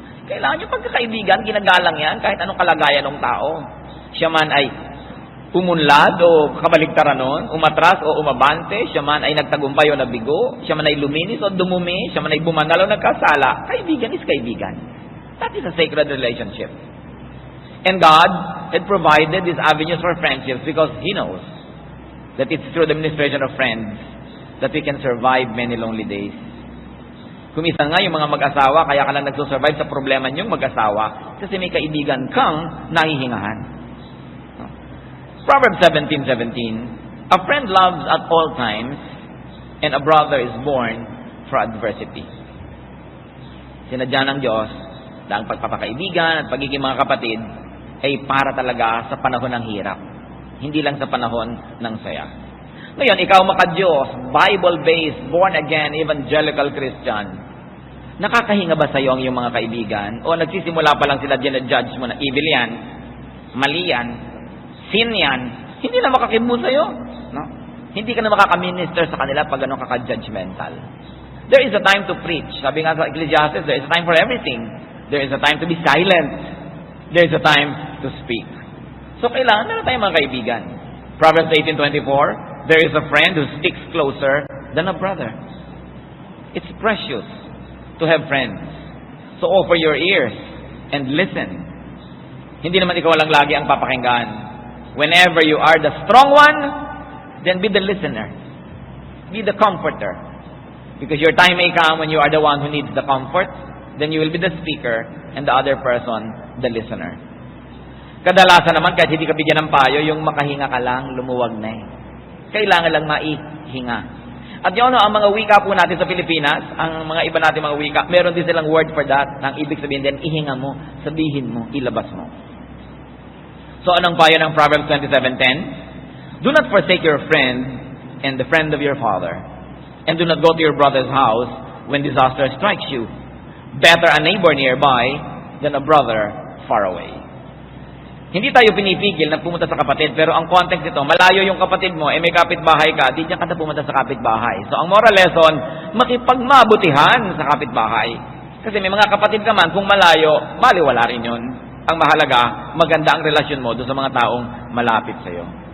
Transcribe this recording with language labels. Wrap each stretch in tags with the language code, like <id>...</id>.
<tl>Kailangan yung pagkakaibigan, ginagalang yan, kahit anong kalagayan ng tao. Siya man ay umunlad o kabaligtaran nun, umatras o umabante, siya man ay nagtagumpay o nabigo, siya man ay luminis o dumumi, siya man ay bumanal o nagkasala, kaibigan is kaibigan.</tl> <en>That is a sacred relationship. And God had provided these avenues for friendships because He knows that it's through the ministration of friends that we can survive many lonely days.</en> <tl>Kumisan nga yung mga mag-asawa, kaya ka lang nagsusurvive sa problema niyong mag-asawa kasi may kaibigan kang nahihingahan.</tl> <en>Proverbs 17:17, a friend loves at all times, and a brother is born for adversity.</en> <tl>Sinadya ng Diyos na ang pagpapakaibigan at pagiging mga kapatid ay para talaga sa panahon ng hirap, hindi lang sa panahon ng saya. Ngayon, ikaw maka-Diyos, Bible-based, born-again, evangelical Christian, nakakahinga ba sa iyo ang iyong mga kaibigan? O nagsisimula pa lang sila dyan-judge mo na evil yan, mali yan, sin yan, hindi na makakibo sa iyo. No? Hindi ka na makaka-minister sa kanila pag gano'n kaka-judgmental.</tl> <en>There is a time to preach.</en> <tl>Sabi nga sa Ecclesiastes,</tl> <en>there is a time for everything. There is a time to be silent. There is a time to speak.</en> <tl>So kailangan meron tayong mga kaibigan.</tl> <en>Proverbs 18:24, there is a friend who sticks closer than a brother. It's precious to have friends. So offer your ears and listen.</en> <tl>Hindi naman ikaw lang lagi ang papakinggan.</tl> <en>Whenever you are the strong one, then be the listener. Be the comforter. Because your time may come when you are the one who needs the comfort, then you will be the speaker and the other person, the listener.</en> <tl>Kadalasan naman, kahit hindi ka bigyan ng payo, yung makahinga ka lang, lumuwag na Kailangan lang maihinga. At yun, ang mga wika po natin sa Pilipinas, ang mga iba natin mga wika, meron din silang word for that. Ang ibig sabihin din, ihinga mo, sabihin mo, ilabas mo. So, anong payo ng Proverbs 27:10?</tl> <en>Do not forsake your friend and the friend of your father. And do not go to your brother's house when disaster strikes you. Better a neighbor nearby than a brother far away.</en> <tl>Hindi tayo pinipigil na pumunta sa kapatid, pero ang context nito, malayo yung kapatid mo, may kapitbahay ka, di diyan ka na pumunta sa kapitbahay. So, ang moral lesson, makipagmabutihan sa kapitbahay. Kasi may mga kapatid ka man, kung malayo, baliwala rin yun. Ang mahalaga, maganda ang relasyon mo doon sa mga taong malapit sa iyo.</tl>